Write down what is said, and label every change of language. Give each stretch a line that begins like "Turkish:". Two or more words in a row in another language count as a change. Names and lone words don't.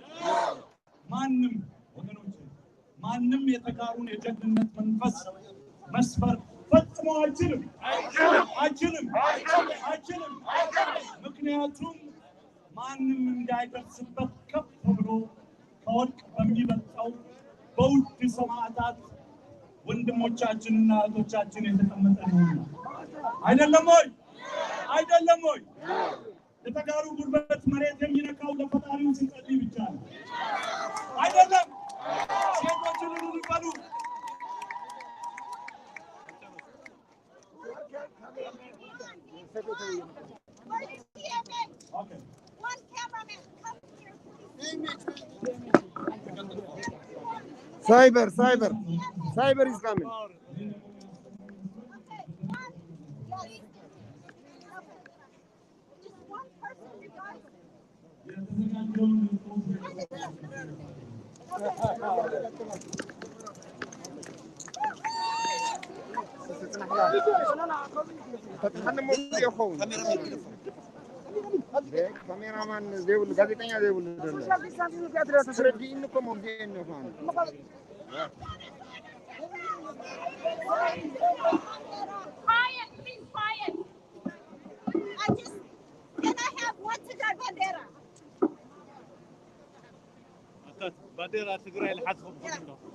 Amharic: ማንም ወገኖች ማንም የተጋሩን የጀግንነት መንፈስ መስፈር ፈጽሞ አይችልም። ምክንያቱም ማንም እንዳይደርስበት ከፍ ብሎ ከወርቅ በሚበልጠው በውድ ሰማዕታት ወንድሞቻችንና እህቶቻችን የተቀመጠ ነው። አይደለም ወይ? የተጋሩ ጉልበት መሬት የሚነካው ለፈጣሪው ሲጸልይ ብቻ ነው። አይደለም? ሴቶችን ልበሉ። Okay.
English: One cameraman, come here, please. Cyber is coming. Okay, just one person, you guys.
Tigrinya: ካሜራማን ዘይብሉ ጋዜጠኛ ዘይብሉ
English: Quiet, please, quiet. Can I have one Tigray bandera? bandera Tigray لحدهم منه.